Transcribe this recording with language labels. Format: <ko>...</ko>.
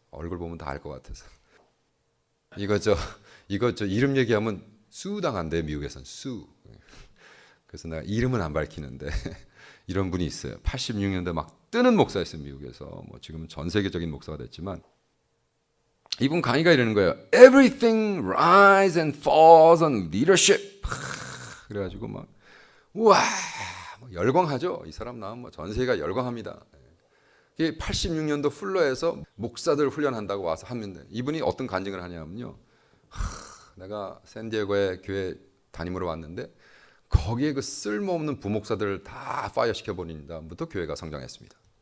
<ko>얼굴 보면 다 알 것 같아서. 이거 저 이름 얘기하면 수 당한대, 미국에선 수. 그래서 내가 이름은 안 밝히는데 이런 분이 있어요. 86년대 막 뜨는 목사였어요, 미국에서. 뭐 지금 전 세계적인 목사가 됐지만 이분 강의가 이러는 거예요.</ko> <en>Everything rise and falls on leadership.</en> <ko>그래가지고 막 우와 열광하죠. 이 사람 나오면 뭐 전 세계가 열광합니다. 86년도 풀러에서 목사들 훈련한다고 와서 하는데 이분이 어떤 간증을 하냐면요. 내가 샌디에고에 교회 담임으로 왔는데 거기에 그 쓸모없는 부목사들을 다 파이어 시켜버린 다음부터 교회가 성장했습니다.</ko>